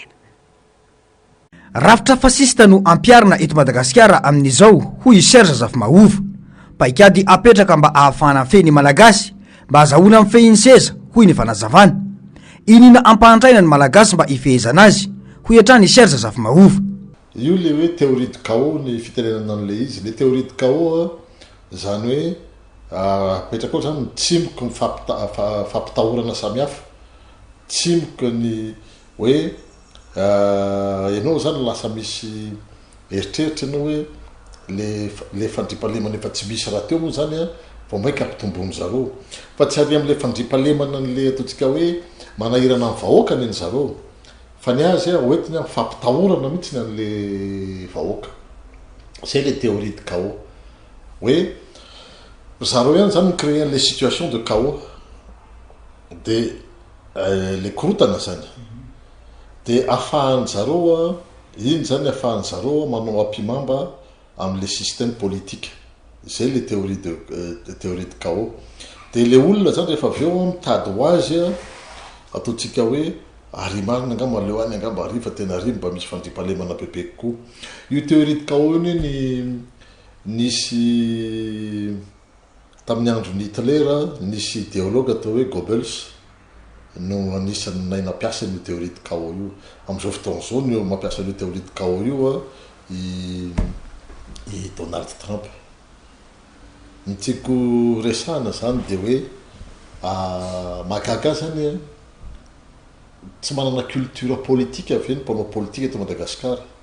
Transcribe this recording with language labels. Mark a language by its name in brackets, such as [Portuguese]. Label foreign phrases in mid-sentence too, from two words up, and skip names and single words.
[Malagasy] Rafitra fasista no ampiarina eto Madagasikara amin'izao, hoy Serge Zafimahova. Paikady apetraka mba ahafahana feny malagasy mba azahoana amin'ny fehiny seza, hoy ny fanazavana. Inona ampahantraina ny malagasy mba ifehezana azy, hoy hatrany Serge Zafimahova. Io le hoe [French] théorie de chaos [Malagasy] ny fitenenana an'le izy. [French] Le théorie de chaos [Malagasy] zany hoe apetraka ao zany mitsimoky ny fampitahorana samihafa, tsimoky ny hoe ianao zany lasa misy eritreritra ianao hoe le fandripalemana efa tsy misy raha teo moa zany vao maika ampitombony zareo fa tsy ary am'le fandripalemana n'le ataontsika hoe manahirana amin'ny vahoaka ny zareo fa ny azy hoentiny fampitahorana mihitsy ny an'le vahoaka. [French] C'est les théories de chaos. Oui, [Malagasy] zareo ihany zany [French] créer les situations de chaos [Malagasy] de le korotana zany de afahan'ny zareo iny zany afahan'ny zareo manao ampimamba am'le [French] système politique [Malagasy] zay le [French] théorie de chaos [Malagasy] de le olona zany rehefa avy eo mitady ho azy ataotsika hoe arimarina angamba leo any angamba ary fa tena ary mba misy fandripahalemana bebe kokoa io [French] théorie de chaos [Malagasy] iny nisy tamin'ny androny Hitler nisy idéologue atao hoe Goebbels no anisany nainapiasa io [French] théorie de chaos [Malagasy] io am'izao fotoana zao no mampiasa io [French] théorie de chaos [Malagasy] io i Donald Trump ny tiako resahana zany de hoe mahagaga zany tsy manana [French] culture politique [Malagasy] avy ny mpanao politique eto Madagasikara